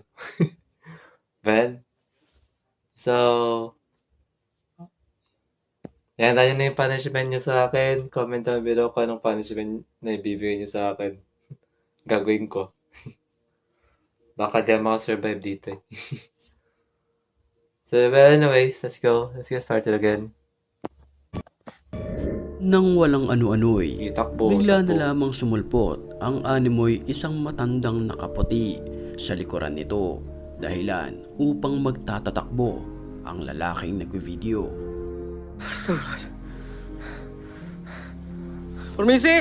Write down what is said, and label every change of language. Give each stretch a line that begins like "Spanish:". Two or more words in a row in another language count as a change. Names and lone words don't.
Filipino: Ben, so, yan, yun na yung punishment nyo sa akin.
English: Comment down below
Filipino: kung anong punishment na ibibigay nyo sa akin. Gagawin ko. Baka di ako makasurvive dito eh.
English: So, well, anyways, let's go. Let's get started again.
Filipino: Nang walang ano-ano'y, Itakbo. bigla na lamang sumulpot ang animoy isang matandang nakaputi sa likuran nito, dahilan upang magtatatakbo ang lalaking nagvi-video. Permisi!